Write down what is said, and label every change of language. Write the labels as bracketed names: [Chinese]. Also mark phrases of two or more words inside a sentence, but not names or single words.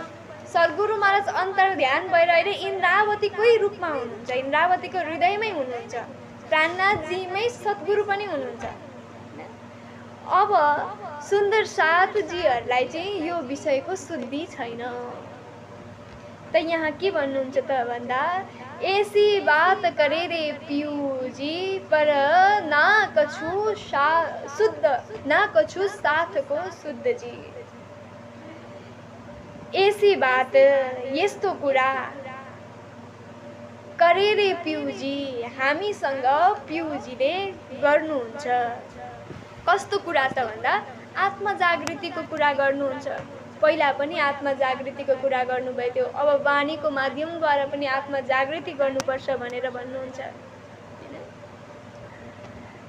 [Nepali] सद्गुरु महाराज अन्तर्ध्यान भएर अहिले इन्द्रावतीकै रूपमा हुनुहुन्छ, इन्द्रावतीको हृदयमै हुनुहुन्छ। प्राणनाथजीमै सद्गुरु पनि हुनुहुन्छ। अब सुन्दर साथजीहरूलाई चाहिँ यो विषयको शुद्धि छैन। त यहाँ के भन्नुहुन्छ त भन्दा [Hindi] ऐसी बात करे रे पियुजी पर ना कछु शुद्ध, ना कछु साथ को शुद्ध जी। ऐसी बात [Nepali] यस्तो कुरा [Hindi] करे रे पियुजी, [Nepali] हामीसँग पियुजीले गर्नुहुन्छ। कस्तो कुरा त भन्दा आत्मा जागृतिको कुरा गर्नुहुन्छ। पहिला पनि आत्मा जागृतिको कुरा गर्नुभएको थियो, अब वाणीको माध्यमद्वारा पनि आत्मा जागृति गर्नुपर्छ भनेर भन्नुहुन्छ।